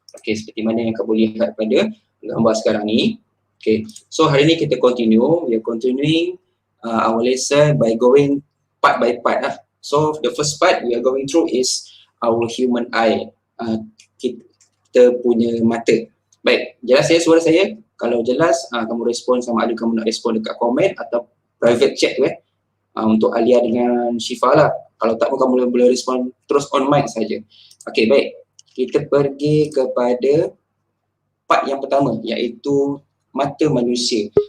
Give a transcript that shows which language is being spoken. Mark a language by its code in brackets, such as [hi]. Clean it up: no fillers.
[ms] Okay, seperti mana yang kamu lihat pada gambar sekarang ni. Okay, so hari ni kita continue. [en] We are continuing our lesson by going part by part lah. So the first part we are going through is our human eye. [ms] Kita punya mata. Baik, jelas ya suara saya? Kalau jelas, kamu respon sama ada kamu nak respon dekat komen atau private chat tu untuk Alia dengan Syifa lah. Kalau tak pun kamu boleh respon terus on mic saja. Okay, baik. Kita pergi kepada part yang pertama, iaitu mata manusia.